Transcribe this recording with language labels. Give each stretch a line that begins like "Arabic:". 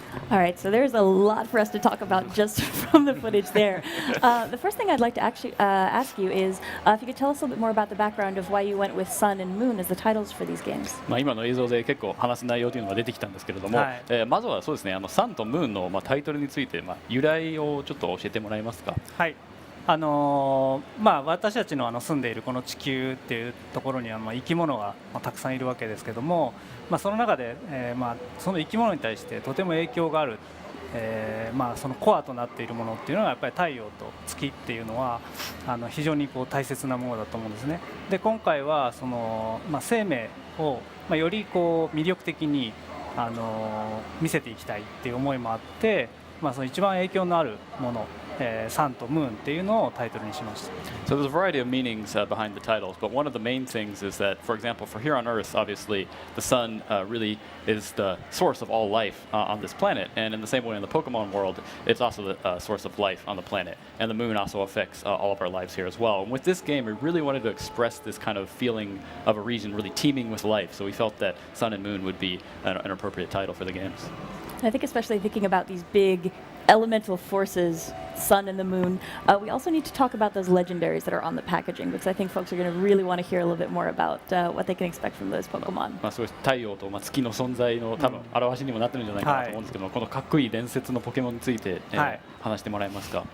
English: All right, so there's a lot for us to talk about just from the footage there. The first thing I'd like to actually ask you is if you could tell us a little bit more about the background of why you went with Sun and Moon as the titles for these games.
Japanese: 今の映像で結構話す内容というのが出てきたんですけれども、はいまずはそうですね、サンとムーンのタイトルについて由来をちょっと教えてもらえますか。はい、私たちの住んでいるこの地球っていうところには生き物がたくさんいるわけですけども、その中で、その生き物に対してとても影響がある、そのコアとなっているものっていうのがやっぱり太陽と月っていうのは非常に大切なものだと思うんですね。で今回はその、生命を、より魅力的に見せていきたいっていう思いもあって、その一番影響のあるもの、サンとムーンっていうのをタイトルにしました。
English: So there's a variety of meanings behind the titles, but one of the main things is that, for example, for here on Earth, obviously the sun really is the source of all life on this planet, and in the same way in the Pokemon world, it's also the source of life on the planet, and the moon also affects all of our lives here as well. And with this game, we really wanted to express this kind of feeling of a region really teeming with life, so we felt that Sun and Moon would be an appropriate title for the games. I think especially thinking about these big elemental forces, Sun and the Moon, we also need to talk about those legendaries that are on the packaging, because I think folks are going to really want to hear a little bit more about what they can expect from those Pokemon.
Japanese: そういう太陽と月の存在の多分表しにもなってるんじゃないかなと思うんですけども、このかっこいい伝説のポケモンについて、話してもらえますか。